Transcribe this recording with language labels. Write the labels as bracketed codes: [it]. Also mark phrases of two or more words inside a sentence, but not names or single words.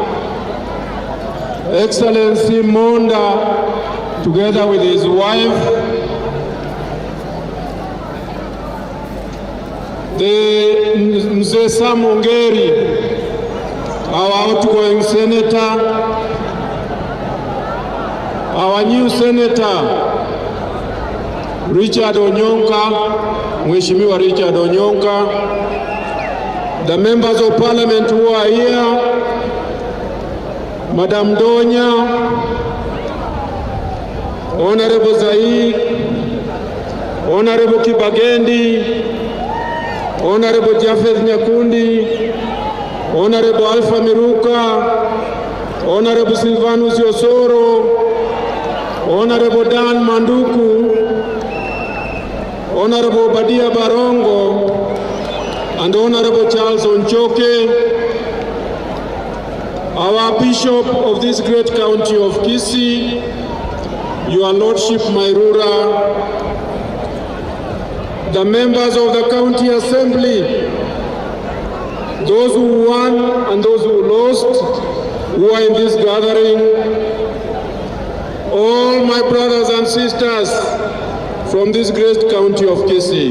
[en] Excellency Monda, together with his wife, the Mzee Sam Ongeri, our outgoing senator, our new senator, Richard Onyonka, Mheshimiwa Richard Onyonka, the members of parliament who are here, Madam Donya, Honorable Zai, Honorable Kibagendi, Honorable Jafeth Nyakundi, Honorable Alpha Miruka, Honorable Silvanus Yosoro, Honorable Dan Manduku, Honorable Badia Barongo, and Honorable Charles Onchoke, our Bishop of this great county of Kisii, Your Lordship Mairura, the members of the County Assembly, those who won and those who lost, who are in this gathering, all my brothers and sisters from this great county of Kisii.